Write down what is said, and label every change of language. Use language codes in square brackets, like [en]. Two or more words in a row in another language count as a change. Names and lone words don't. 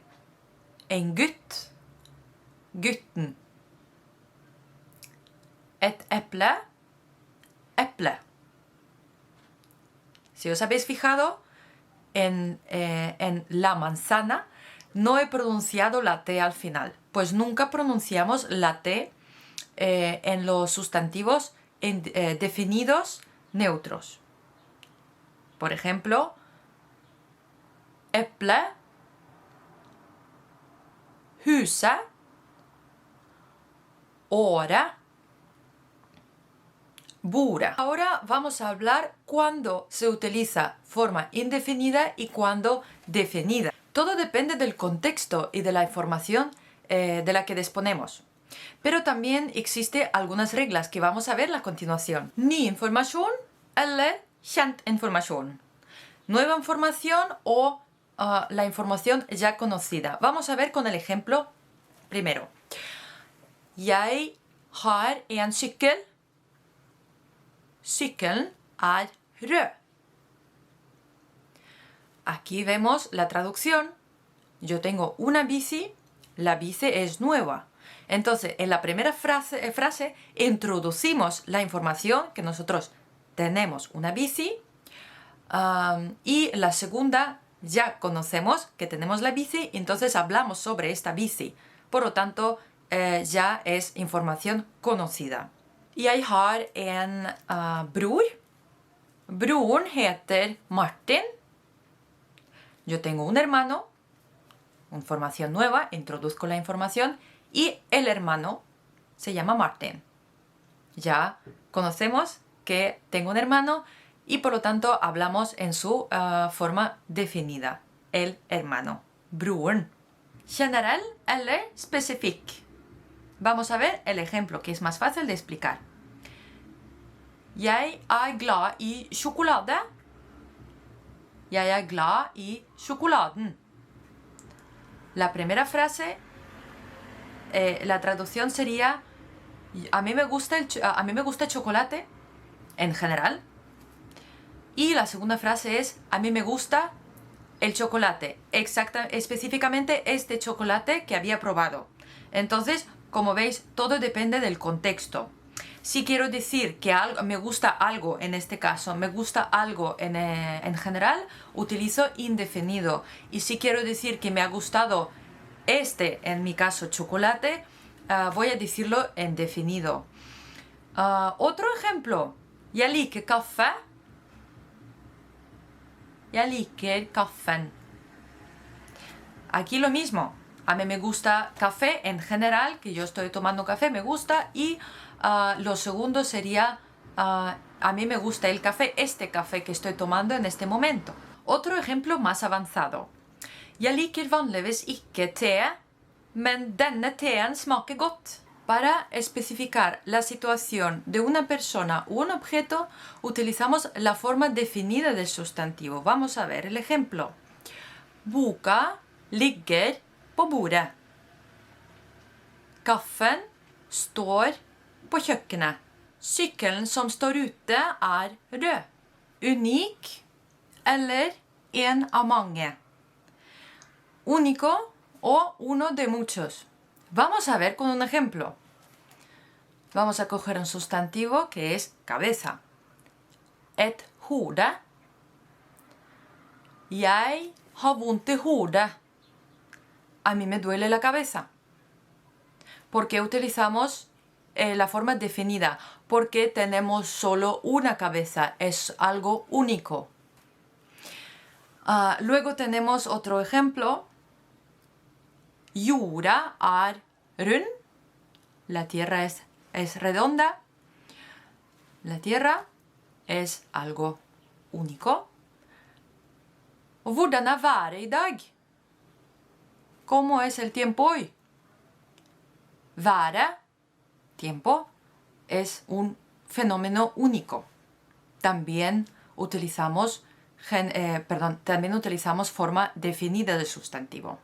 [no] En gutt, gutten. Et eple, eple. [es] Si os habéis fijado, en la manzana no he pronunciado la T al final, pues nunca pronunciamos la T en los sustantivos definidos neutros. Por ejemplo, [no] eple, huset, året, bora. [es] Ahora vamos a hablar cuando se utiliza forma indefinida y cuando definida. Todo depende del contexto y de la información de la que disponemos. Pero también existen algunas reglas que vamos a ver a continuación. [no] Ny information eller kjent information. [es] Nueva información o la información ya conocida. Vamos a ver con el ejemplo primero. [no] Jeg har en sykkel. Sykkelen er rød. [es] Aquí vemos la traducción. Yo tengo una bici, la bici es nueva. Entonces, en la primera frase introducimos la información que nosotros tenemos una bici y la segunda ya conocemos que tenemos la bici, entonces hablamos sobre esta bici. Por lo tanto, ya es información conocida. [no] Jeg har en bror. Broren heter Martin. [es] Yo tengo un hermano. Información nueva, introduzco la información. Y el hermano se llama Martin. Ya conocemos que tengo un hermano y por lo tanto hablamos en su forma definida. El hermano. [no] Broren. General eller specifikk. [es] Vamos a ver el ejemplo que es más fácil de explicar. [no] Jeg er glad i sjokolade. Jeg er glad i sjokoladen. [es] La primera frase, la traducción sería a mí me gusta el chocolate en general. Y la segunda frase es a mí me gusta el chocolate, específicamente este chocolate que había probado. Entonces, como veis, todo depende del contexto. Si quiero decir que me gusta algo, en este caso, me gusta algo en general, utilizo indefinido. Y si quiero decir que me ha gustado en mi caso, chocolate, voy a decirlo en definido. Otro ejemplo. [no] Jeg liker kaffe. Jeg liker kaffen. [es] Aquí lo mismo. A mí me gusta café en general, que yo estoy tomando café, me gusta. Y lo segundo sería, a mí me gusta el café, este café que estoy tomando en este momento. Otro ejemplo más avanzado. [no] Jeg liker vanligvis ikke te, men denne teen smaker godt. [es] Para especificar la situación de una persona u un objeto, utilizamos la forma definida del sustantivo. Vamos a ver el ejemplo. [no] Boka ligger på bordet. Kaffen står på kjøkkenet. Sykkelen som står ute er rød. Unik eller en av mange. [es] Único o uno de muchos. Vamos a ver con un ejemplo. Vamos a coger un sustantivo que es cabeza. [no] Et hode. Jeg har vondt i hodet. [es] A mí me duele la cabeza. ¿Por qué utilizamos la forma definida? Porque tenemos solo una cabeza. Es algo único. Luego tenemos otro ejemplo. [no] Jorda er rund. [es] La tierra es redonda. La tierra es algo único. [no] Hvordan er været i dag? [es] ¿Cómo es el tiempo hoy? Været, tiempo, es un fenómeno único. También utilizamos forma definida del sustantivo.